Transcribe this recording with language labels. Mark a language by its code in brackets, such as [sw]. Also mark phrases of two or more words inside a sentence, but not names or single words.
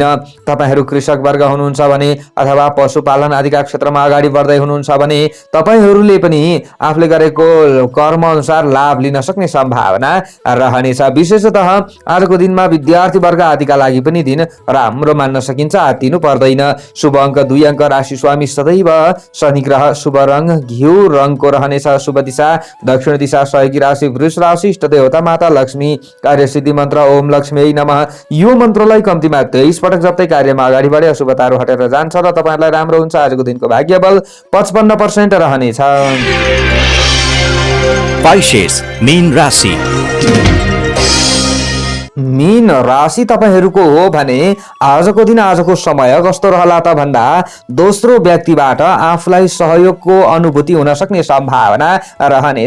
[ne] तपाईहरू कृषक वर्ग हुनुहुन्छ भने अथवा पशुपालन आदिका क्षेत्रमा अगाडि बढ्दै हुनुहुन्छ भने तपाईहरूले पनि आफूले गरेको कर्म अनुसार लाभ लिन सक्ने सम्भावना रहनेछ। विशेषतः आजको दिनमा विद्यार्थी वर्ग आदिका लागि पनि दिन राम्रो मान्न सकिन्छ। आत्तिनु पर्दैन। शुभ अङ्क 2 अङ्क। राशि स्वामी सदैव शनि ग्रह। शुभ रङ घिउ रङको रहनेछ। शुभ दिशा दक्षिण दिशा। सहयोगी राशि वृष राशि। इष्ट देवता माता लक्ष्मी। कार्यसिद्धि मन्त्र [sa] ओम लक्ष्मी नमः। [ne] यो मन्त्रलाई कम्तीमा 23 पटक जप्दै कार्यमा अगाडि बढे अशुभताहरू हटेर जान्छ र तपाईहरुलाई राम्रो हुन्छ। आजको दिनको भाग्य बल 55% रहनेछ। पाइसेस मीन राशि। मीन राशि तपाईहरूको हो भने आजको दिन आजको समय कस्तो रहला त भन्दा दोस्रो व्यक्तिबाट आफूलाई सहयोगको अनुभूति हुन सक्ने सम्भावना रहनेछ।